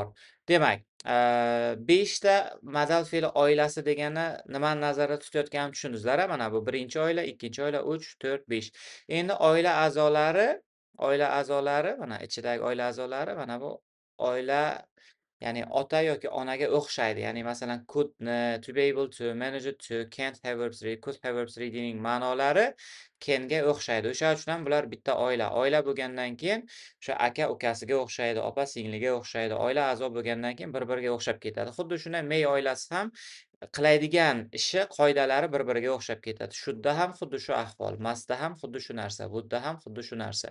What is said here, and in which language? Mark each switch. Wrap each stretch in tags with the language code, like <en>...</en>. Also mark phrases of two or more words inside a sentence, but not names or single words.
<uz>Demak, 5 ta modal fe'li oilasi degani nimani nazarda tutayotganimni tushundingizlar-a? Mana bu birinchi oila, ikkinchi oila, 3, 4, 5. Endi oila a'zolari mana ichidagi oila a'zolari mana bu oila ya'ni ota yoki onaga o'xshaydi. Ya'ni masalan couldni,</uz> <en>to be able to, manage to, can't have verbs ready, could have verbs ready'ning</en> <uz>ma'nolari can'ga o'xshaydi. O'sha uchun ham bular bitta oila. Oila bo'lgandan keyin o'sha aka-ukasiga o'xshaydi, opa-singliga o'xshaydi. Oila a'zo bo'lgandan keyin bir-biriga o'xshab ketadi. Xuddi shunday may oilasi ham qiladigan ishi, qoidalari bir-biriga o'xshab ketadi. Shudda ham xuddi shu ahvol, mastda ham xuddi shu narsa, wudda ham xuddi shu narsa.</uz>